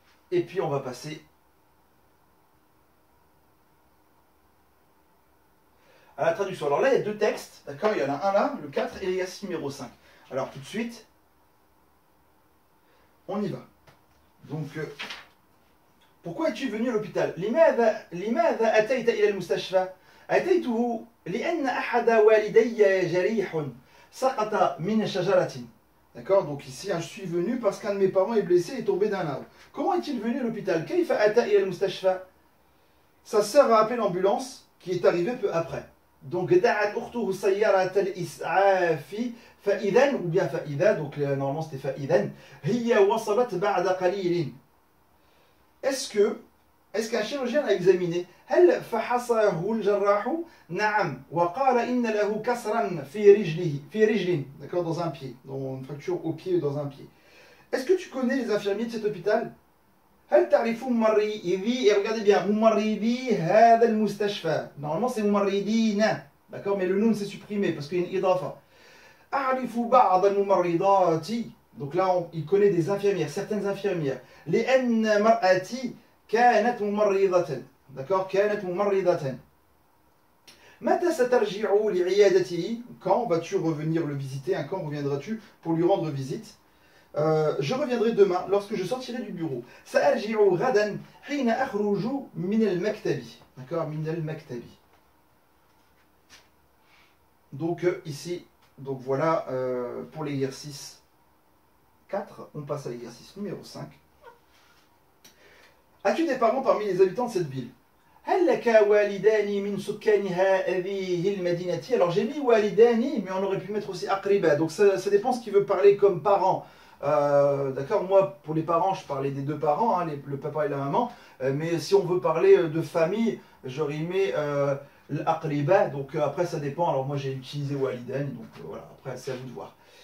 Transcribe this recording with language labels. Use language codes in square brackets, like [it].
[fr] Et puis, on va passer à la traduction. Alors là, il y a 2 textes. D'accord? Il y en a un là, le 4, et l'exercice numéro 5. Alors, tout de suite, on y va. Donc, pourquoi es-tu venu à l'hôpital? [ar] لماذا أتيت إلى المستشفى؟ أتيته لأن أحد والدي جريح سقط من شجرة. [fr] D'accord? Donc ici, je suis venu parce qu'un de mes parents est blessé et est tombé d'un arbre. Comment est-il venu à l'hôpital? [ar] كيف أتى إلى المستشفى? [fr] Sa sœur a appelé l'ambulance qui est arrivée peu après. Donc [ar] دعت أخته سيارة الإسعاف فإذا [fr] ou bien [ar] فإذا, [fr] donc normalement c'était [ar] فإذا هي وصلت بعد قليل. [fr] Est-ce qu'un chirurgien l'a examiné? [ar] هل فحصه الجراح؟ نعم وقال إن له كسرا في رجل. [fr] D'accord, dans un pied, dans une fracture au pied, dans un pied. Est-ce que tu connais les infirmiers de cet hôpital? [ar] هل تعرف ممرضي? [fr] Et regardez bien, [ar] ممرضي هذا المستشفى. [fr] Normalement c'est ممرضين. D'accord, mais le noun c'est supprimé parce qu'il y a une idafa. [ar] أعرف بعض الممرضات. [fr] Donc là, il connaît des infirmières, certaines infirmières. [ar] لأن مرأتي كانت ممرضة. [fr] D'accord, [ar] كانت ممرضة. متى سترجع لعيادته? [fr] Quand vas-tu revenir le visiter? Quand reviendras-tu pour lui rendre visite? Je reviendrai demain lorsque je sortirai du bureau. [ar] سأرجع غدا حين أخرج من المكتب. [fr] D'accord, [ar] من المكتب. [fr] Donc ici, donc voilà pour l'exercice 4. On passe à l'exercice numéro 5. As-tu des parents parmi les habitants de cette ville? [ar] هل لك والدان من سكان هذه المدينة? [fr] Alors j'ai mis walidani, mais on aurait pu mettre aussi aqriba. Donc ça dépend ce qu'il veut parler comme parents. D'accord, moi pour les parents, je parlais des 2 parents, hein, le papa et la maman. Mais si on veut parler de famille, j'aurais mis l'aqriba. Donc après ça dépend. Alors moi j'ai utilisé walidain, donc voilà, après c'est à vous de voir.